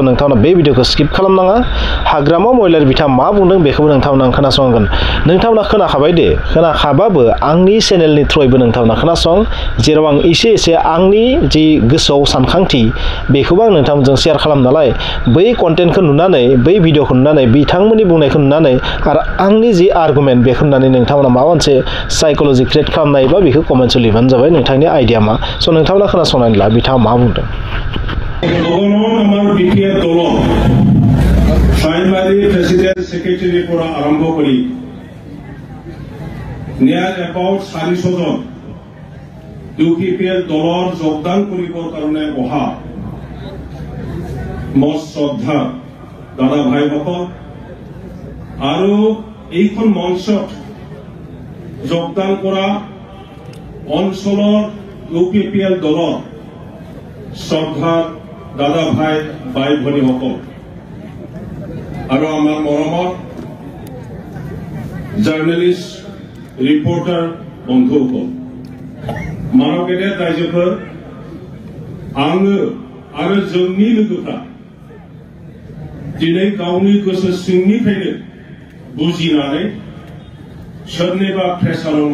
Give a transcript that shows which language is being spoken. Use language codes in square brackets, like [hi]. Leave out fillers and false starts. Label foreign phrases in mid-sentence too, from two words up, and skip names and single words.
[brx] नोंथांमोना बे भिडिअखौ स्किप खालामनाङा हाग्रामा महिलारि बिथाङा मा बुंदों बेखौबो नोंथांमोना खोनासंगोन नोंथांमोना खोनाखाबाय दे खोनाखाबाबो आंनि चेनेलनि थ्रुयैबो नोंथांमोना खोनासं जेराव आं एसे आंनि जि गोसोआव सानखांथि बेखौबो आं नोंथांमोनजों शेयार खालाम नालाय बै कन्टेन्टखौ नुनानै बै भिडिअखौ नुनानै बिथांमोननि बुंनायखौ नुनानै आरो आंनि जि आर्गुमेन्ट बेखौ नुनानै नोंथांमोना माबा मोनसे साइकोल'जि क्रिएट खालामनायबा बेखौ कमेन्टआव लिरबानो जाबाय नोंथांनि आइडिया मा स' नोंथांमोना खोनासंनानै ला बिथाङा मा बुंदों [as] BPF দল [en] primary president secretary [as] পৰা আৰম্ভ কৰি [en] near about [as] 400 জন UPPL দলৰ যোগদান কৰিবৰ কাৰণে অহা মোৰ শ্ৰদ্ধা দাদা ভাইসকল আৰু এইখন মঞ্চত যোগদান কৰা অঞ্চলৰ UPPL দলৰ শ্ৰদ্ধা দাদা ভাই বাই ভনীসকল আৰু আমাৰ মৰমৰ [brx] জাৰ্নেলিষ্ট रिपर्टार बंधुफोर मानव गेदेर रायजोफोर आङो आरो जोंनि लोगोफ्रा दिनै गावनि गोसो सिंनिफ्रायनो बुजिनानै सोरनिबा प्रेसाराव